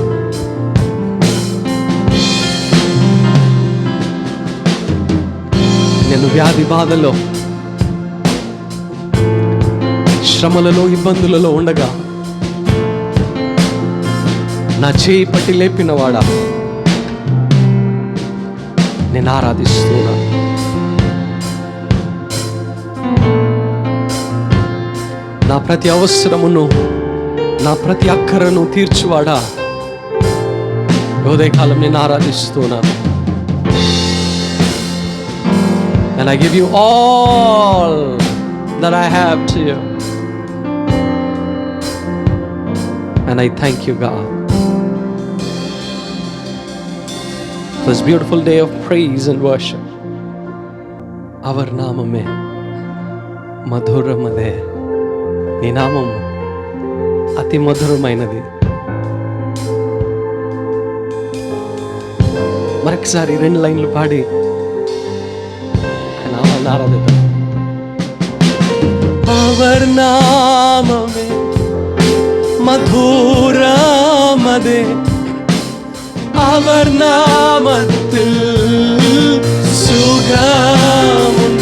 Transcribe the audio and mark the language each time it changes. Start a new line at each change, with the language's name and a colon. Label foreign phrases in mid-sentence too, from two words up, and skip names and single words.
Telugu: నేను వ్యాధి బాధలో, శ్రమలలో, ఇబ్బందులలో ఉండగా నా చేయి పట్టి లేపినవాడా, నేను ఆరాధిస్తున్నా. నా ప్రతి అవసరమును, నా ప్రతి అక్కరను తీర్చువాడా, ఉదయకాలం నేను ఆరాధిస్తున్నాను.
English: And I give you all that I have to you. And I thank you, God, for this beautiful day of praise and worship.
Tamil: அவர் நாமமே மதுரமதே.
Telugu: నీ నామం అతి మధురమైనది. మరొకసారి 2 లైన్లు పాడి ఆ నామాన్ని ఆరాధిద్దాం.
Tamil: அவர் நாமமே மதுரமதே, அவர் நாமத்தில் சுகம்